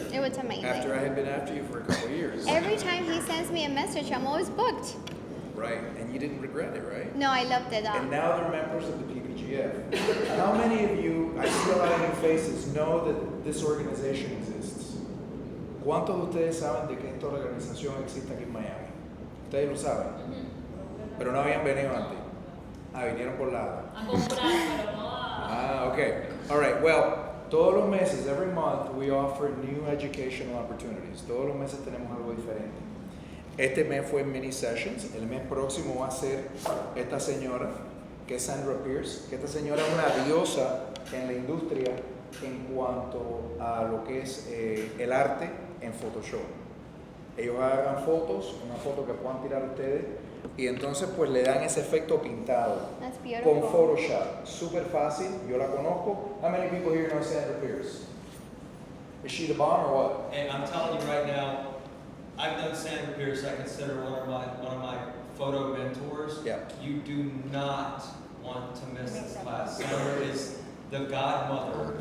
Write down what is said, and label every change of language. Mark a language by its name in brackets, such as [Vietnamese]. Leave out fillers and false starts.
[English] It was amazing. After I had been after you for a couple of years. Every time he sends me a message, I'm always booked. Right. And you didn't regret it, right? No, I loved it. And now they're members of the PPGF. How many of you, I see a lot of new faces, know that this organization exists? [Spanish] ¿Cuántos de ustedes saben de que esta organización existe aquí en Miami? Ustedes lo saben, pero no habían venido antes. Ah, vinieron por Lala. A comprar, pero no a... [English] Ah, okay. All right. Well, [Spanish] todos los meses, [English] every month, we offer new educational opportunities. [Spanish] Todos los meses tenemos algo diferente. Este mes fue mini sessions. El mes próximo va a ser esta señora, que es Sandra Pierce, que esta señora es una diosa en la industria en cuanto a lo que es el arte en Photoshop. Ellos hagan fotos, una foto que puedan tirar ustedes, y entonces pues le dan ese efecto pintado [English] That's [Spanish] con [English] beautiful. [Spanish] Photoshop. Súper fácil, yo la conozco. [English] How many people here know Sandra Pierce? Is she the bomb or what? And I'm telling you right now, I've known Sandra Pierce. I consider her one of my photo mentors. Yeah. You do not want to miss this class. Sandra is the godmother